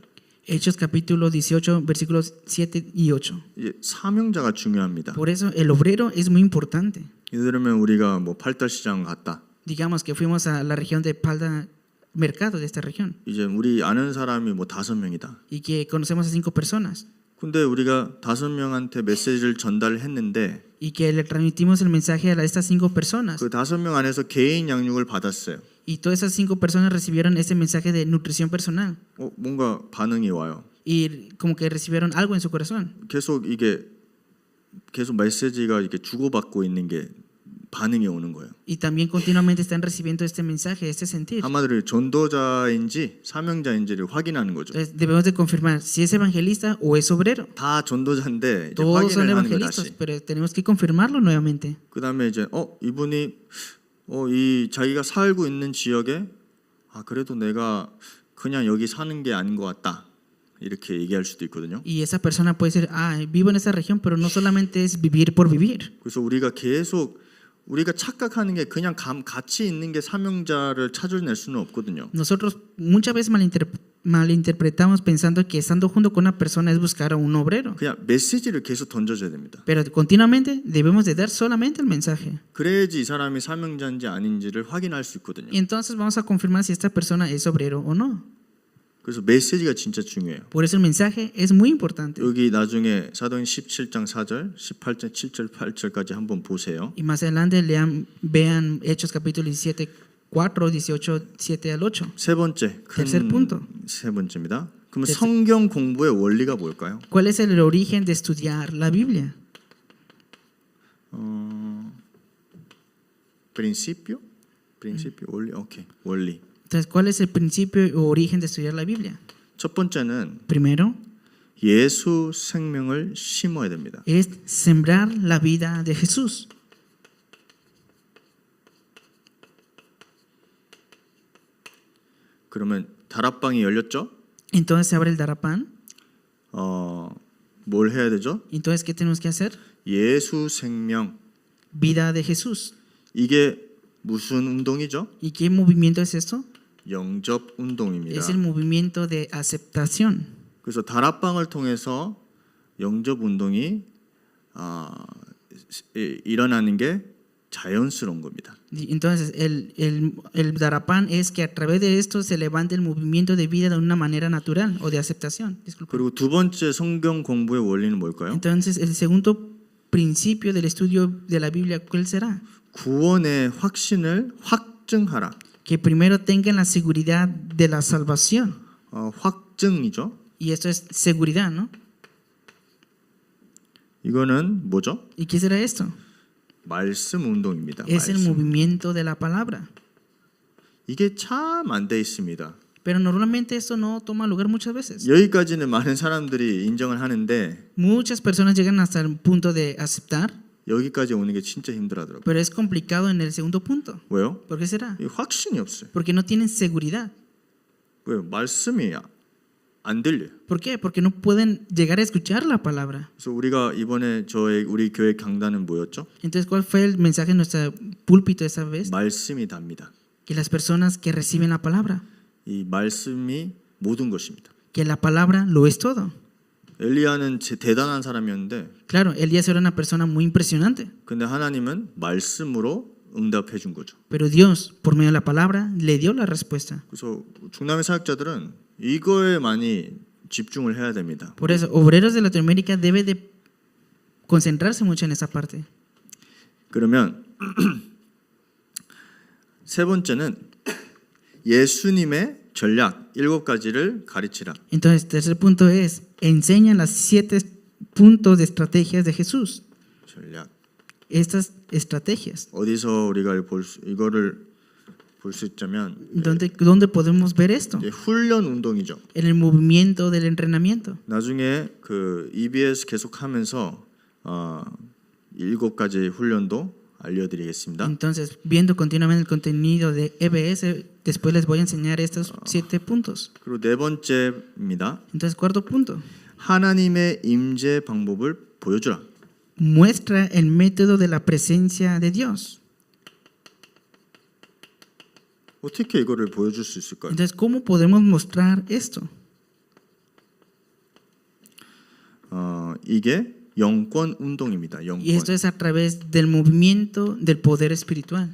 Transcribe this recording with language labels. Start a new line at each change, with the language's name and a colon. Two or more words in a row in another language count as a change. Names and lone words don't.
Spanish: Hechos capítulo 18, versículos 7 y 8.
Korean: 이제 사명자가 중요합니다.
Spanish: Por eso el obrero es muy importante.
Korean: 예를 들면 우리가 뭐 팔달시장 갔다.
Spanish: Digamos que fuimos a la región de Palda, mercado de esta región,
Korean: 이제 우리 아는 사람이 뭐 5명이다.
Spanish: y que conocemos a 5 personas,
Korean: 근데 우리가 5명한테 메시지를 전달했는데
Spanish: y que le transmitimos el mensaje a estas 5 personas,
Korean: 그 5명 안에서 개인 양육을 받았어요.
Spanish: y todas esas 5 personas recibieron ese mensaje de nutrición personal,
Korean: 뭔가 반응이 와요.
Spanish: y como que recibieron algo en su corazón.
Korean: 계속 메시지가 이렇게 주고받고 있는 게 반응이 오는 거예요.
Spanish: Y también continuamente están recibiendo este mensaje, este sentir.
Korean: 한마디로 전도자인지 사명자인지를 확인하는 거죠.
Spanish: Entonces debemos de confirmar si es evangelista o es obrero.
Korean: 다 전도자인데 이제
Spanish: Todos son
Korean: 확인을 하는 거
Spanish: evangelistas,
Korean: 다시.
Spanish: pero tenemos que confirmarlo nuevamente.
Korean: 그다음에 이제 이분이 이 자기가 살고 있는 지역에 그래도 내가 그냥 여기 사는 게 아닌 것 같다. 이렇게 얘기할 수도 있거든요.
Spanish: Y esa persona puede decir, vivo en esa región, pero no solamente es vivir por vivir.
Korean: 그래서 우리가 착각하는 게 그냥 같이 있는 게 사명자를 찾아낼 수는 없거든요.
Spanish: Nosotros muchas veces malinterpretamos pensando que estando junto con una persona es buscar a un obrero.
Korean: 그냥 메시지를 계속 던져줘야 됩니다.
Spanish: Pero continuamente debemos de dar solamente el mensaje.
Korean: 그래야지 이 사람이 사명자인지 아닌지를 확인할 수 있거든요.
Spanish: Y entonces vamos a confirmar si esta persona es obrero o no.
Korean: 그래서 메시지가 진짜 중요해요.
Spanish: Por eso el mensaje es muy importante.
Korean: 여기 나중에 사도행 17장 4절, 18장 7절, 8절까지 한번 보세요.
Spanish: Y más adelante vean Hechos capítulo 17, 4, 18, 7 al 8.
Korean: 세 번째,
Spanish: Tercer punto.
Korean: 세 번째입니다. 그럼 성경 공부의 원리가 뭘까요?
Spanish: ¿Cuál es el origen de estudiar la Biblia? principio,
Korean: 원리, 오케이, 원리.
Spanish: Entonces, ¿cuál es el principio o origen de estudiar la Biblia?
Korean: 첫 번째는
Spanish: Primero,
Korean: 예수 생명을 심어야 됩니다.
Spanish: es sembrar la vida de Jesús.
Korean: 그러면 다락방이 열렸죠?
Spanish: Entonces se abre el Darapán.
Korean: 뭘 해야 되죠?
Spanish: Entonces, ¿qué tenemos que hacer?
Korean: 예수 생명.
Spanish: Vida de Jesús.
Korean: 이게 무슨 운동이죠?
Spanish: ¿Y qué movimiento es esto?
Korean: 영접 운동입니다.
Spanish: Es el movimiento de aceptación.
Korean: 그래서 다락방을 통해서 영접 운동이 일어나는 게 자연스러운 겁니다.
Spanish: Y entonces, el Darapán es que a través de esto se levante el movimiento de vida de una manera natural o de aceptación. Disculpe.
Korean: 그리고 두 번째 성경 공부의 원리는 뭘까요?
Spanish: Entonces, el segundo principio del estudio de la Biblia, ¿cuál será?
Korean: 구원의 확신을 확증하라.
Spanish: Que primero tengan la seguridad de la salvación.
Korean: 확증이죠.
Spanish: Y esto es seguridad, ¿no?
Korean: 이거는 뭐죠?
Spanish: ¿Y qué será esto?
Korean: 말씀 운동입니다.
Spanish: Es el
Korean: 말씀.
Spanish: movimiento de la palabra.
Korean: 이게 참 안 돼 있습니다.
Spanish: Pero normalmente esto no toma lugar muchas veces.
Korean: 여기까지는 많은 사람들이 인정을 하는데
Spanish: Muchas personas llegan hasta el punto de aceptar,
Korean: 여기까지 오는 게 진짜 힘들하더라고요.
Spanish: pero es complicado en el segundo punto.
Korean: 왜요?
Spanish: ¿Por qué será?
Korean: 이 확신이 없어요.
Spanish: Porque no tienen seguridad.
Korean: 왜요? 말씀이 안 들려요.
Spanish: ¿Por qué? Porque no pueden llegar a escuchar la palabra.
Korean: 그래서 우리가 이번에 우리 교회 강단은 뭐였죠?
Spanish: Entonces, ¿cuál fue el mensaje en nuestro púlpito esa vez?
Korean: 말씀이 답니다.
Spanish: Que las personas que reciben la palabra,
Korean: 이 말씀이 모든 것입니다.
Spanish: que la palabra lo es todo.
Korean: 엘리야는 대단한 사람이었는데
Spanish: Claro, Elías era una persona muy impresionante,
Korean: 근데 하나님은 말씀으로 응답해 준 거죠.
Spanish: pero Dios, por medio de la palabra, le dio la respuesta.
Korean: 그래서 중남의 사역자들은 이거에 많이 집중을 해야 됩니다.
Spanish: Por eso, obreros de Latinoamérica deben de concentrarse mucho en esa parte.
Korean: 그러면 세 번째는 예수님의 전략 7가지를 가르치라.
Spanish: Entonces, tercer punto es, enseña las 7 puntos de estrategias de Jesús.
Korean: 전략.
Spanish: Estas estrategias.
Korean: 어디서 우리가 이거를 볼 수 있자면
Spanish: ¿Dónde podemos ver esto?
Korean: 이제 훈련 운동이죠.
Spanish: En el movimiento del entrenamiento.
Korean: 나중에 그 EBS 계속하면서 7가지 훈련도 알려드리겠습니다.
Spanish: Entonces, viendo continuamente el contenido de EBS, después les voy a enseñar estos 7 puntos.
Korean: 그리고 네 번째입니다.
Spanish: Entonces, cuarto punto,
Korean: 하나님의 임재 방법을 보여주라.
Spanish: muestra el método de la presencia de Dios.
Korean: 어떻게 이거를 보여줄 수 있을까요?
Spanish: Entonces, ¿cómo podemos mostrar esto?
Korean: 이게 영권 운동입니다. 영권.
Spanish: Y esto es a través del movimiento del poder espiritual.